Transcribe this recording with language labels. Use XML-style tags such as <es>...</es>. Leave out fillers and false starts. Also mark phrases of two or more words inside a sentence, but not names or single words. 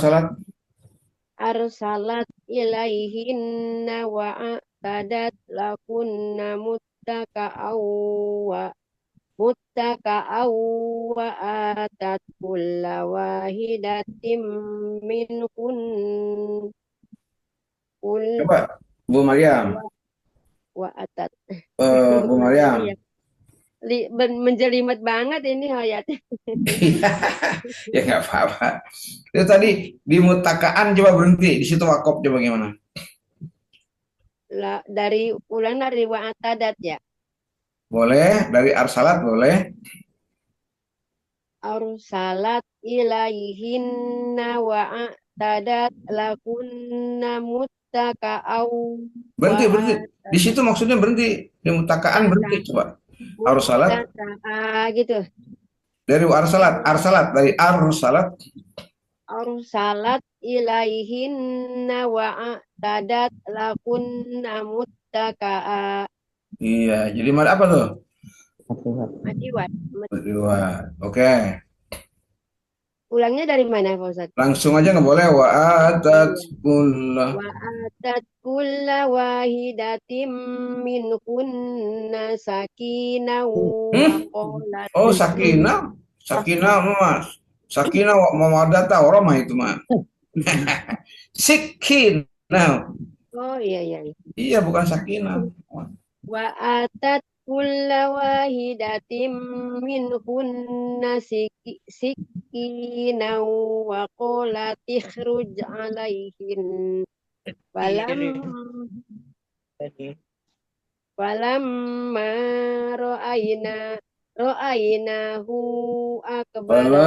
<ar>أرسلت إليهن وأعتدت لكن متكأ وآتت كل واحدة منهن</ar> <id>Coba Bu Maryam.</id> <ar>وآتت.</ar> <id>Bu Maryam. Menjelimet banget ini ayatnya. Ya nggak apa-apa. Itu tadi di mutakaan coba berhenti di situ wakaf coba gimana? Dari wa'atadat ya. Boleh, dari arsalat boleh.</id> <ar>أرسلت إليهن وأعتدت لكن متكأ.</ar> <id>Berhenti. Di situ maksudnya berhenti. Di mutakaan berhenti coba. Arsalat. Gitu. Dari arsalat dari arsalat.</id> <ar>أرسلت إليهن وأعتدت لكن متكأ.</ar> <id>Iya, jadi mad apa tuh? Madiwat. Oke. Ulangnya dari mana Pak Ustadz? Langsung aja nggak boleh.</id> <ar>وآتت كل واحدة منهن سكينة وقالت.</ar> <id>Oh, sakinah mas.</id> <ar>سكينة مودة</ar> <id>orang mah itu mah. Sikinah. Oh iya. Iya, bukan sakinah.</id> <ar>وآتت كل واحدة منهن سكينة وقالت اخرج عليهن. فلما رأينه أكبر.</ar>